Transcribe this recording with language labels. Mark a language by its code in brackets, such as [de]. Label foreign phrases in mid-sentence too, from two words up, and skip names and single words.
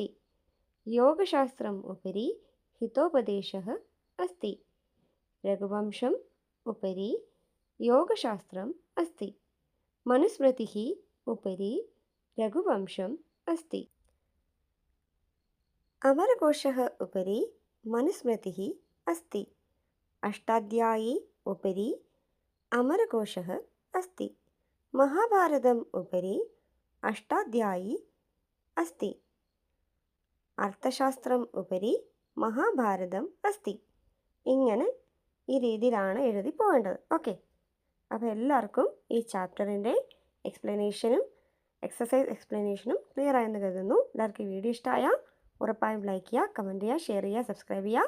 [sa] യോഗശാസ്ത്രം ഉപരി ഹിതോപദേശഃ അസ്തി. രഘുവംശം ഉപരി യോഗശാസ്ത്രം അസ്തി. മനുസ്മൃതിഃ ഉപരി രഘുവംശം അസ്തി. അമരകോശः ഉപരി मनुस्मृतिः अस्ति। अष्टाध्यायी उपरि अमरकोशः अस्ति। महाभारतम् उपरि अष्टाध्यायी अस्ति। അർത്ഥശാസ്ത്രം ഉപരി മഹാഭാരതം അസ്തി. [ml] ഇങ്ങനെ ഈ രീതിയിലാണ് എഴുതി പോകേണ്ടത്. ഓക്കെ, അപ്പോൾ എല്ലാവർക്കും ഈ ചാപ്റ്ററിൻ്റെ എക്സ്പ്ലനേഷനും എക്സസൈസ് എക്സ്പ്ലനേഷനും ക്ലിയർ ആയെന്ന് കരുതുന്നു. എല്ലാവർക്കും ഈ വീഡിയോ ഇഷ്ടമായാൽ ഉറപ്പായും ലൈക്ക് ചെയ്യുക, കമൻറ്റ് ചെയ്യുക, ഷെയർ ചെയ്യുക, സബ്സ്ക്രൈബ് ചെയ്യുക.